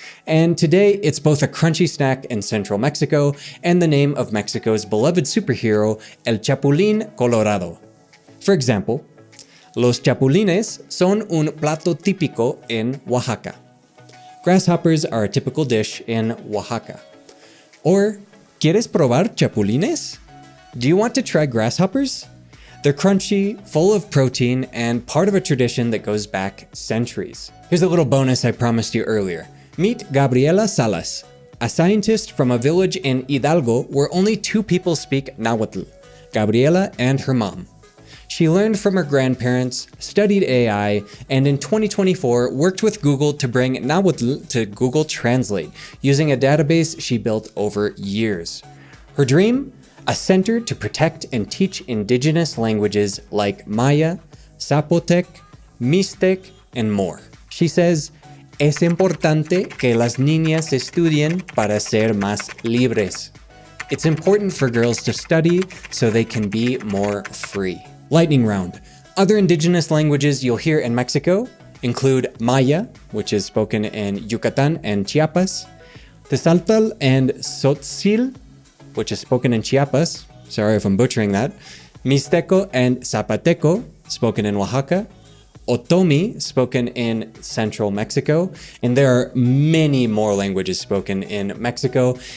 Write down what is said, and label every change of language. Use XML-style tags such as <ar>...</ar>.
<en>And today, it's both a crunchy snack in central Mexico and the name of Mexico's beloved superhero, El Chapulín Colorado. For example,</en> <es>los chapulines son un plato típico en Oaxaca.</es> <en>Grasshoppers are a typical dish in Oaxaca.</en> <es>Or, ¿quieres probar chapulines?</es> <en>Do you want to try grasshoppers? They're crunchy, full of protein, and part of a tradition that goes back centuries. Here's a little bonus I promised you earlier. Meet Gabriela Salas, a scientist from a village in Hidalgo where only 2 people speak Nahuatl, Gabriela and her mom. She learned from her grandparents, studied AI, and in 2024 worked with Google to bring Nahuatl to Google Translate using a database she built over years. Her dream? A center to protect and teach indigenous languages like Maya, Zapotec, Mixtec, and more. She says,</en> <es>es importante que las niñas estudien para ser más libres.</es> <en>It's important for girls to study so they can be more free. Lightning round. Other indigenous languages you'll hear in Mexico include Maya, which is spoken in Yucatan and Chiapas, Tezaltal and Tzotzil, which is spoken in Chiapas, sorry if I'm butchering that, Mixteco and Zapoteco, spoken in Oaxaca, Otomi, spoken in central Mexico, and there are many more languages spoken in Mexico.</en>